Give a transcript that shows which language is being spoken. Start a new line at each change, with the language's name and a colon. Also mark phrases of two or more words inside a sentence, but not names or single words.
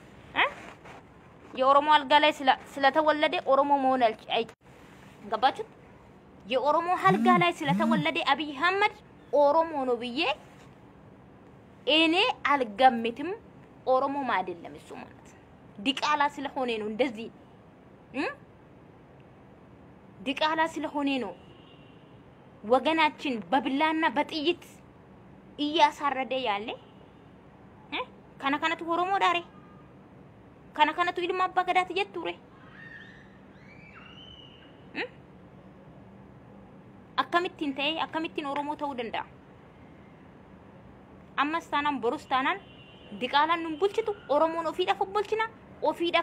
Amharic: የኦሮሞ አልጋ ላይ ስለተወለደ ኦሮሞ መሆን አይ ገባችሁ የኦሮሞ አልጋ ላይ ስለተወለደ አብይ አህመድ ኦሮሞ ነው ብዬ እኔ አልገምትም ኦሮሞ አይደለም እሱ ማለት ዲቃላ ስለሆነ ነው እንደዚህ ዲቃላ ስለሆነ ነው ወገናችን በብላና በጥይት እያሳረደ ያለ
Oromo: kana kanatu Oromoo daare kana kanatu ilma abbaa gadaati jetture akkamittiin ta'e akkamittiin Oromoo ta'uu danda'a ammas taanaan borus taanaan diqaalaan nun bulchitu Oromoon ofiidhaaf bulchina ofiidhaaf